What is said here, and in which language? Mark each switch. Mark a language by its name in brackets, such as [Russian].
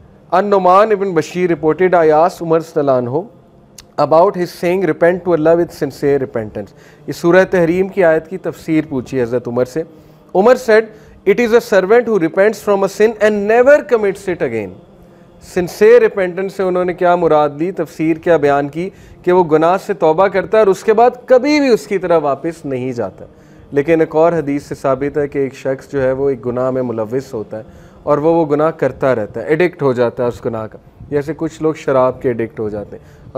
[English] An-Nu'man ibn Bashir reported, I asked Umar radhiyallahu anhu about his saying repent to Allah with sincere repentance. [Urdu] یہ سورہ تحریم کی آیت کی تفسیر پوچھی حضرت عمر سے. [English] Umar said it is a servant who repents from a sin and never commits it again. [Urdu] Sincere repentance سے انہوں نے کیا مراد لی, تفسیر کیا بیان کی کہ وہ گناہ سے توبہ کرتا ہے اور اس کے بعد کبھی بھی اس کی طرح واپس نہیں جاتا. لیکن ایک اور حدیث سے ثابت ہے کہ ایک شخص جو ہے وہ ایک گناہ میں ملوث ہوتا ہے اور وہ گناہ کرتا رہتا ہے, ایڈکٹ ہو جاتا ہے اس گناہ کا, جیسے کچھ لوگ شراب کے ایڈکٹ ہو جاتے ہیں.